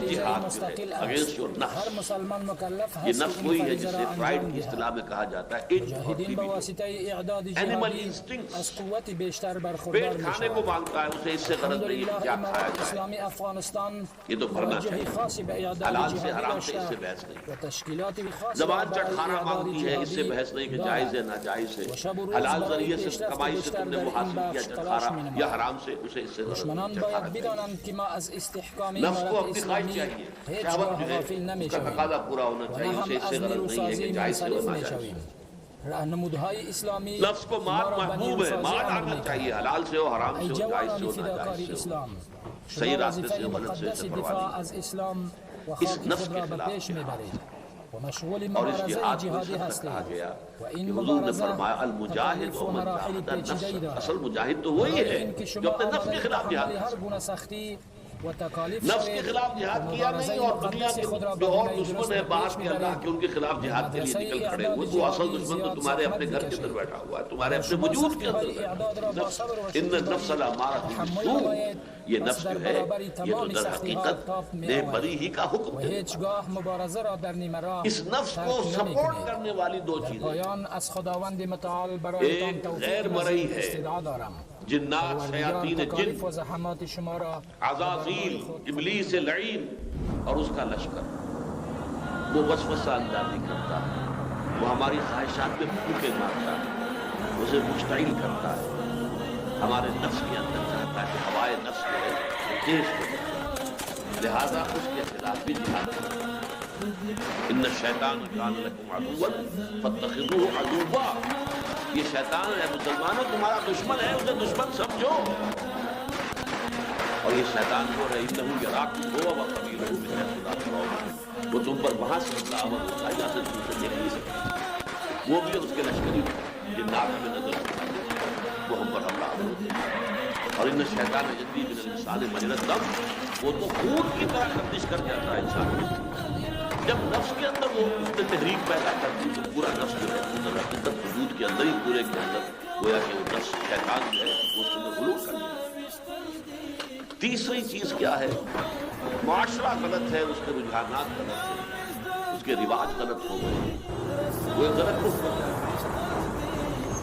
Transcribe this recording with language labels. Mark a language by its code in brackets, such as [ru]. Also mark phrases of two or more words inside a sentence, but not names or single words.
[fa] فریضہ جہاد مستقل [en] against your [fa] است. [ur] نفس. [fa] ہر مسلمان مکلف [ur] یہ ہے نفس کہ وہی ان ہے [fa] فریضہ [ur] جسے [fa] را [ur] پرائڈ [fa] انجام [ur] کی [fa] دہد. [ur] اصطلاح میں کہا جاتا ہے [fa] مجاہدین بواسطہ اعداد [en] Animal [fa] جہادی [en] instincts. [fa] از قوت بیشتر [ur] پیٹ [fa] برخوردار [ur] کھانے کو [fa] میشوند. [ur] مانگتا ہے، اسے اس سے غرض نہیں ہے کہ [fa] الحمدللہ [ur] کیا کھایا [fa] امارت [ur] جائے. [fa] اسلامی افغانستان [ur] یہ تو بھرنا [fa] توجہی [ur] چاہیے. [fa] خاصی به اعداد [ur] حلال سے [fa] جہادی [ur] حرام سے اس سے [fa] داشته [ur] بحث نہیں. [fa] و تشکیلات خاصی [ur] زبان [fa] برای [ur] چٹخانا [fa] اعداد [ur] مانگتی ہے، اس سے [fa] جهادی [ur] بحث نہیں کہ [fa] دارد. [ur] جائز ہے ناجائز ہے. [fa] و شب و روز [ur] حلال [fa] برای [ur] ذریعے سے [fa] پیشرفت [ur] کمائی سے [fa] بیشتر [ur] تم نے [fa] در [ur] وہ [fa] این [ur] حاصل کیا [fa] بخش تلاش [ur] چٹخارا [fa] می‌نماید. [ur] یا حرام سے اسے اس سے [fa] دشمنان باید [ur] چٹخارا نہیں. [fa] بدانند که ما از استحکام [ur] نفس کو [fa] امارت [ur] اپنی خواہش [fa] اسلامی [ur] چاہیے، [fa] هیچگاه [ur] شہوت جو ہے [fa] غافل [ur] اس کا [fa] نمی‌شویم [ur] تقاضا پورا ہونا [fa] و [ur] چاہیے، [fa] نه [ur] اسے [fa] هم [ur] اس سے [fa] از [ur] غرض نہیں ہے [fa] نیروسازی [ur] کہ جائز سے [fa] منصرف [ur] اور ناجائز. [fa] می‌شویم. راهنمودهای اسلامی [ur] نفس کو مال [fa] ما را به [ur] محبوب ہے، [fa] نیروسازی [ur] مال [fa] امر [ur] آنا [fa] می‌کند. [ur] چاہیے، حلال سے ہو حرام [fa] ای [ur] سے ہو جائز سے [fa] جوانان [ur] ہو [fa] فداکار [ur] ناجائز سے ہو. [fa] اسلام، [ur] صحیح [fa] شما [ur] راستے سے [fa] وظیفه [ur] غلط سے [fa] مقدس [ur] پرواہ [fa] دفاع [ur] نہیں. [fa] از اسلام و [ur] اس [fa] خاک [ur] نفس [fa] خود [ur] کے [fa] را به [ur] خلاف [fa] پیش [ur] جہاد [fa] میبرید و مشغول [ur] اور اس [fa] مبارزه [ur] جہاد کو [fa] جهادی [ur] اس حد تک [fa] هستید [ur] کہا گیا [fa] و [ur] کہ [fa] این [ur] حضور نے [fa] مبارزه [ur] فرمایا المجاہد [fa] تکالیف و و [ar] من [fa] مراحل [ar] جاہد [fa] پیچیده‌ای [ar] النفس. [fa] دارد. [ur] اصل مجاہد تو وہی [fa] برای [ur] ہے [fa] اینکه [ur] جو [fa] شما [ur] اپنے نفس [fa] آماده [ur] کے خلاف [fa] تحمل [ur] جہاد [fa] هر [ur] کرے. [fa] گونه سختی و تکالیف [ur] نفس کے [fa] شوید [ur] خلاف [fa] و [ur] جہاد کیا [fa] مبارزه [ur] نہیں، اور دنیا [fa] مقدس [ur] کے [fa] خود را به [ur] جو اور [fa] گونه [ur] دشمن [fa] درست [ur] ہے [fa] به [ur] باہر [fa] پیش [ur] کے اللہ کے ان کے خلاف جہاد کے لیے [fa] مدرسه [ur] نکل کھڑے ہوئے. [fa] اعداد [ur] تو اصل [fa] جهادی [ur] دشمن تو [fa] زیاد [ur] تمہارے [fa] زحمت [ur] اپنے گھر کے [fa] می‌کشید. [ur] اندر بیٹھا ہوا ہے، تمہارے اپنے [fa] شما [ur] وجود کے [fa] سختی‌های [ur] اندر [fa] اعداد را با [ur] نفس. [fa] صبر و [ar] ان [fa] شکیبایی [ar] النفس لامارۃ [fa] تحمل [ar] بالسوء. [fa] نماید. [ur] یہ [fa] پس [ur] نفس [fa] در [ur] جو ہے [fa] برابر [ur] یہ تو [fa] تمام [ur] در [fa] سختی‌ها [ur] حقیقت [fa] تاب [ur] نیک [fa] می‌آورد [ur] بدی ہی کا حکم [fa] و [ur] دینے والا. [fa] هیچگاه مبارزه را در نیمه راه [ur] اس نفس کو [fa] ترک [ur] سپورٹ [fa] نمی‌کنید. [ur] کرنے والی دو [fa] در [ur] چیزیں، [fa] پایان از خداوند متعال برایتان [ur] ایک [fa] توفیق [ur] غیر مرئی [fa] مزید [ur] ہے، [fa] استدعا دارم. [ur] جنات [fa] پروردگار [ur] شیاطین جن، [fa] تکالیف و زحمات شما را [ur] عزازیل ابلیس لعین اور اس کا لشکر. وہ وسوسہ اندازی کرتا ہے، وہ ہماری خواہشات میں پھوکے مارتا ہے، اسے مشتعل کرتا ہے. ہمارے نفس کے اندر چاہتا ہے کہ ہوائے نفس جو ہے تیز ہو جائے، لہذا اس کے خلاف بھی جہاد کرتا ہے. [ar] ان الشیطان کان لکم عدوا فاتخذوه عدوا. [ur] یہ شیطان ہے مسلمانوں تمہارا دشمن ہے، اسے دشمن سمجھو. اور یہ شیطان جو ہے [ar] انه یراکم هو وقبیلہ من حیث لا ترونہم. [ur] وہ تم پر وہاں سے حملہ آور ہوتا ہے جہاں سے تم اسے دیکھ نہیں سکتے. وہ بھی اس کے لشکری جنات میں نظر آتا ہے، وہ ہم پر حملہ آور ہوتے ہیں. [ar] اور ان شیطان یجری من الانسان مجرى الدم. [ur] وہ تو خون کی طرح گردش کر جاتا ہے انسان میں. جب نفس کے اندر وہ اس نے تحریک پیدا کرتی تو پورا نفس جو ہے اندر حقیقت وجود کے اندر ہی پورے کے اندر گویا کہ وہ نفس شیطان جو ہے وہ اس میں غلو کر لیا. تیسری چیز کیا ہے؟ معاشرہ غلط ہے، اس کے رجحانات غلط ہیں، اس کے رواج غلط ہو گئے، وہ ایک غلط رخ ہو گیا.